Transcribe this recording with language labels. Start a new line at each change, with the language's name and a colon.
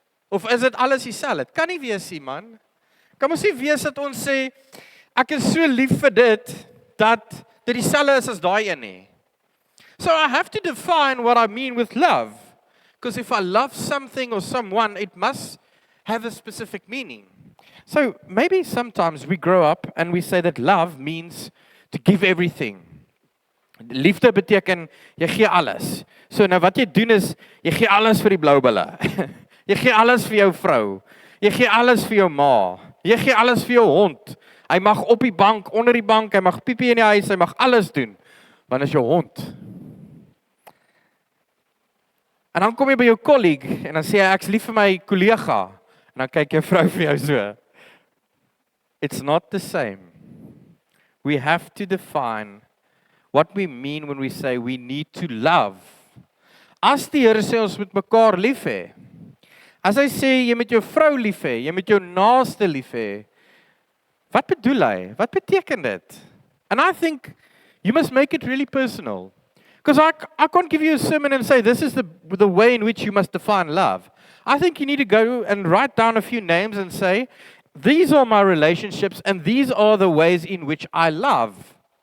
Afrikaans: Of is dit alles dieselfde? Dit kan nie wees nie, man. Kan ons nie wees dat ons sê ek is so lief vir dit dat dit dieselfde is as daai een nie.
English: So I have to define what I mean with love. Because if I love something or someone, it must have a specific meaning. So maybe sometimes we grow up and we say that love means to give everything.
Afrikaans: Liefde beteken jy gee alles. So nou wat jy doen is jy gee alles vir die blou bulle. Jy gee alles vir jou vrou. Jy gee alles vir jou ma. Jy gee alles vir jou hond. Hy mag op die bank, onder die bank, hy mag piepie in die huis, hy mag alles doen. Want is jou hond. En dan kom jy by jou colleague en dan sê hy ek's lief vir my kollega. En dan kyk jou vrou vir jou so.
English: It's not the same. We have to define what we mean when we say we need to love.
Afrikaans: As die Here sê ons moet mekaar lief hê. As hy sê jy moet jou vrou lief hê, jy moet jou naaste lief hê. Wat bedoel hy? Wat beteken dit?
English: And I think you must make it really personal. Because I can't give you a sermon and say this is the way in which you must define love. I think you need to go and write down a few names and say, these are my relationships and these are the ways in which I love.